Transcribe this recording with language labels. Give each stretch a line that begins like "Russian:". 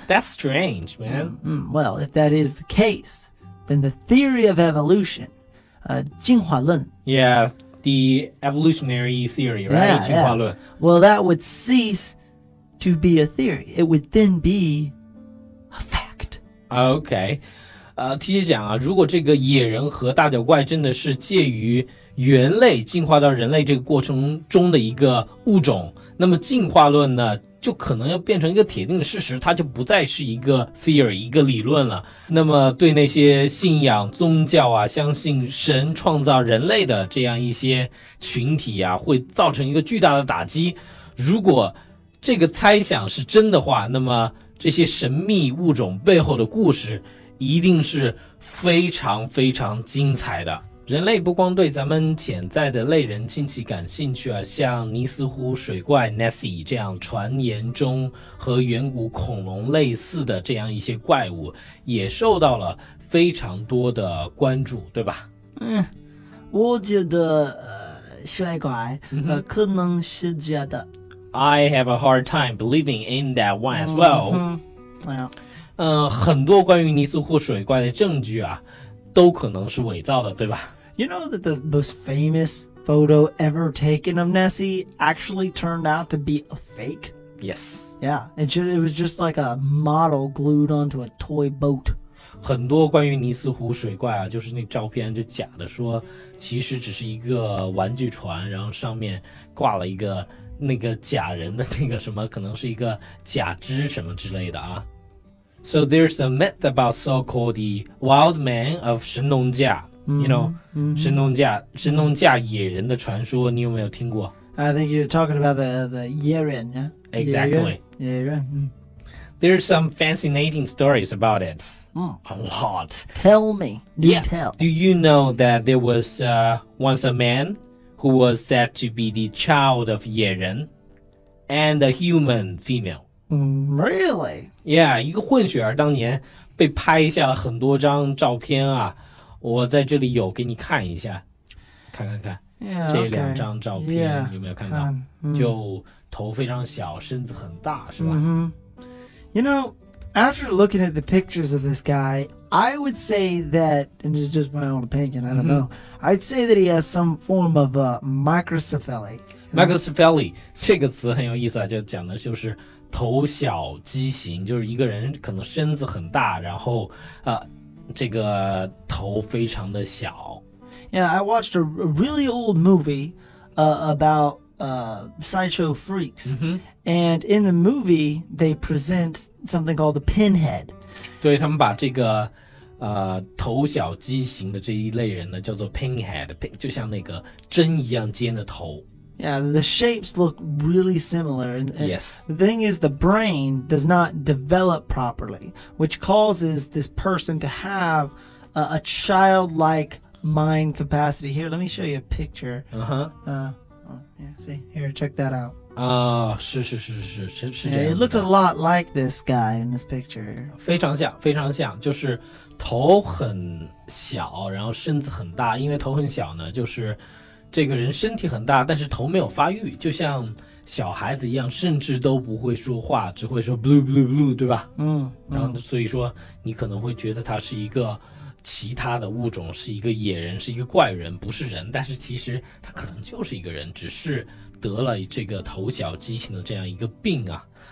English: That's strange, man. Well, if that is the case, then the theory of evolution, 进化论, Yeah, the evolutionary theory, right?
Chinese: 进化论.
English: Well, that would cease to be a theory. It would then be a fact. Okay.
Chinese: 提前讲啊，如果这个野人和大脚怪真的是介于猿类进化到人类这个过程中的一个物种，那么进化论呢，就可能要变成一个铁定的事实，它就不再是一个 theory 一个理论了。那么对那些信仰宗教啊，相信神创造人类的这样一些群体啊，会造成一个巨大的打击。如果这个猜想是真的话，那么这些神秘物种背后的故事一定是非常非常精彩的。人类不光对咱们潜在的类人亲戚感兴趣啊，像尼斯湖水怪 Nessie 这样传言中和远古恐龙类似的这样一些怪物，也受到了非常多的关注，对吧？我觉得水怪可能是假的。
English: I have a hard time believing in that one as well.
Chinese: 很多关于尼斯湖水怪的证据啊，都可能是伪造的，对吧？
English: You know that the most famous photo ever taken of Nessie actually turned out to be a fake? Yes. Yeah, it was just like a model glued onto a toy boat.
Chinese: 很多关于尼斯湖水怪啊，就是那照片就假的，说其实只是一个玩具船，然后上面挂了一个那个假人的那个什么，可能是一个假肢什么之类的啊。
English: So there's a myth about so-called the wild man of 神农架。 You know,
Chinese: 神农架野人的传说，你有没有听过？
English: I think you're talking about the 野人, yeah? Exactly.
Chinese: 野人.
English: There's some fascinating stories about it. A lot. Tell me. Tell. Do you know that there was once a man who was said to be the child of 野人 and a human female? Really? Yeah,
Chinese: 一个混血儿当年被拍下了很多张照片啊。我在这里有给你看一下，看，
English: Yeah,
Chinese: 这两张照片
English: Yeah,
Chinese: 有没有看到？就头非常小，身子很大，是吧？
English: You know, after looking at the pictures of this guy, I would say that, and this is just my own opinion, I don't know, I'd say that he has some form of microcephaly.
Chinese: Microcephaly 这个词很有意思啊，就讲的就是头小畸形，就是一个人可能身子很大，然后这个头非常的小。
English: Yeah, I watched a really old movie about sideshow freaks. And in the movie, they present something called the pinhead.
Chinese: 对，他们把这个头小畸形的这一类人呢，叫做 pinhead， 就像那个针一样尖的头。
English: Yeah, the shapes look really similar. And Yes. The thing is, the brain does not develop properly, which causes this person to have a childlike mind capacity. Here, let me show you a picture. Yeah, see, here, check that out.
Chinese: 是这
English: Yeah,
Chinese: 样
English: it
Chinese: 子
English: looks a
Chinese: 的
English: lot like this guy in this picture.
Chinese: 非常像，就是头很小，然后身子很大。因为头很小呢，就是这个人身体很大，但是头没有发育，就像小孩子一样，甚至都不会说话，只会说 blue blue blue， 对吧？然后所以说你可能会觉得他是一个其他的物种，是一个野人，是一个怪人，不是人，但是其实他可能就是一个人，只是得了这个头小畸形的这样一个病啊。